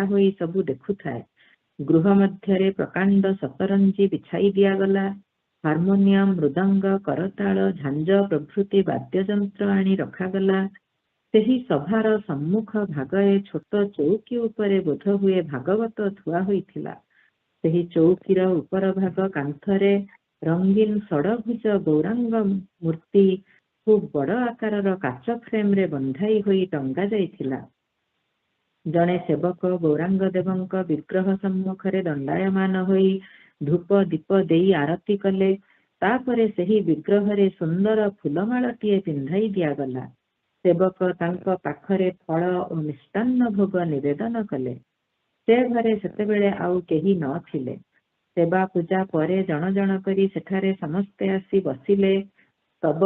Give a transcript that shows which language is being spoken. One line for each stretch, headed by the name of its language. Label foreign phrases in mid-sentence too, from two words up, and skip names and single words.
Odia: ହୋଇ ସବୁ ଦେଖୁଥାଏ ଗୃହ ମଧ୍ୟରେ ପ୍ରକାଣ୍ଡ ସତରଞ୍ଜି ବିଛାଇ ଦିଆ ଗଲା ହାରମୋନିୟମ ମୃଦଙ୍ଗ କରତାଳ ଝାଞ୍ଜ ପ୍ରଭୃତି ବାଦ୍ୟଯନ୍ତ୍ର ଆଣି ରଖାଗଲା ସେହି ସଭାର ସମ୍ମୁଖ ଭାଗରେ ଛୋଟ ଚୌକି ଉପରେ ବୋଧ ହୁଏ ଭାଗବତ ଥୁଆ ହୋଇଥିଲା ସେହି ଚୌକିର ଉପର ଭାଗ କାନ୍ଥରେ ରଙ୍ଗୀନ ଷଡ଼ଭୁଜ ଗୌରାଙ୍ଗ ମୂର୍ତ୍ତି ଖୁବ ବଡ଼ ଆକାର କାଚ ଫ୍ରେମ ରେ ବନ୍ଧାଇ ହୋଇ ଟଙ୍ଗା ଯାଇଥିଲା ଜଣେ ସେବକ ଗୌରାଙ୍ଗ ଦେବଙ୍କ ବିଗ୍ରହ ସମ୍ମୁଖରେ ଦଣ୍ଡାୟମାନ ହୋଇ ଧୂପ ଦୀପ ଦେଇ ଆରତି କଲେ ତାପରେ ସେହି ବିଗ୍ରହ ରେ ସୁନ୍ଦର ଫୁଲମାଳଟିଏ ପିନ୍ଧାଇ ଦିଆ ଗଲା ସେବକ ତାଙ୍କ ପାଖରେ ଫଳ ଆଉ ମିଷ୍ଟାନ୍ନ ଭୋଗ ନିବେଦନ କଲେ ସେ ଘରେ ସେତେବେଳେ ଆଉ କେହି ନ ଥିଲେ ସେବା ପୂଜା ପରେ ଜଣ ଜଣ କରି ସେଠାରେ ସମସ୍ତେ ଆସି ବସିଲେ ତବ